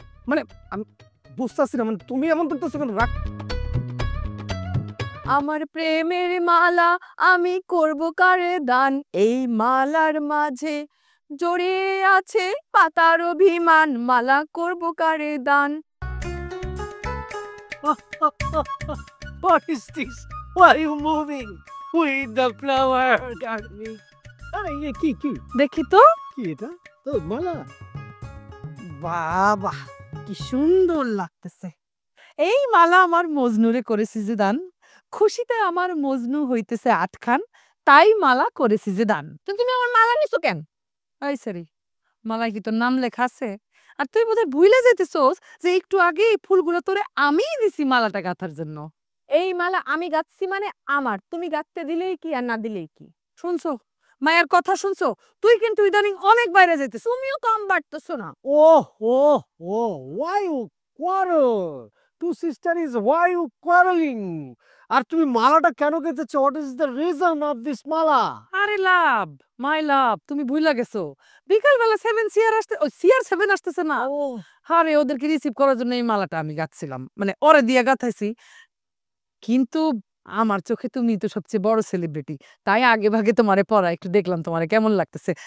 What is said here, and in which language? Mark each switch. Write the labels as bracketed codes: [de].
[bn] মানে আমি বুঝতেছি না, মানে তুমি এমন করতেছো কেন? রাখ। আমার প্রেমের মালা আমি করব কারে দান, এই মালার মাঝে জড়িয়ে আছে পাতার অভিমান, মালা করব কারে দান। [en] What is this? Why are you moving with the flower garden? [bn] আরে কি কি দেখি তো। কি এটা তো মালা। বাবা কি সুন্দর লাগতেছে। এই মালা আমার মজনুরে করেছি যে দান, খুশিতে আমার মজনু হইতেছে আটখান, তাই মালা করেছি যে দান। তুমি আমার মালা নিছো কেন? এই সরি, মালায় কি তোর নাম লেখা আছে? আর তুই বোধহয় ভুলে যেতেছোস যে একটু আগে এই ফুলগুলো তোরে আমিই দিছি মালাটা গাঁথার জন্য। এই মালা আমি গাচ্ছি মানে আমার, তুমি গাঁথতে দিলেই কি আর না দিলেই কি? শুনছো মায়ের কথা শুনছো? তুই কিন্তু ইদানিং অনেক বাইরে যেতেছ। তুমিও কম বাড়তেছো না। [en] Why you quarrel? Two sister is why you quarreling? [bn] আর তুমি মালাটা কেন গেঁথেছো? [en] What is the reason of this mala? [bn] আরে [en] love, my love, [bn] তুমি ভুলে গেছো বিকালবেলা 7 সিআর আসতে, ওই সিআর 7 আসতেছে না? আরে ওদেরকে রিসিভ করার জন্য এই মালাটা আমি গাচ্ছিলাম, মানে ওরে দিয়ে গাঁথাইছি। কিন্তু আমার চোখে তুমি তো সবচেয়ে বড় সেলিব্রিটি, তাই আগে ভাগে তোমারে পড়া একটু দেখলাম তোমারে কেমন লাগতেছে।